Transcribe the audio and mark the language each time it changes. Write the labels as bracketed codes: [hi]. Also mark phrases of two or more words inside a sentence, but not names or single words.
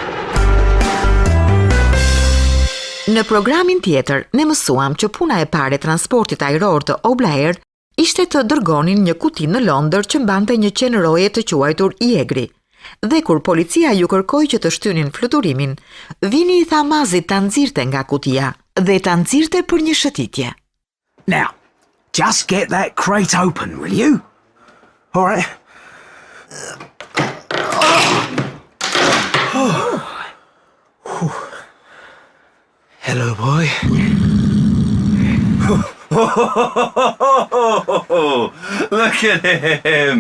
[sq] Në programin tjetër, ne mësuam që puna e parë e transportit ajror të Oblaer ishte të dërgonin një kuti në Londër që mbante një qenëroje të quajtur Jegri. Dhe kur policia ju kërkoi që të shtynin fluturimin, Vini I tha Mazit ta nxirte nga kutia dhe ta nxirte për një shëtitje. [en] Now, just get that crate open, will you? All right. Hello, boy. Look at him.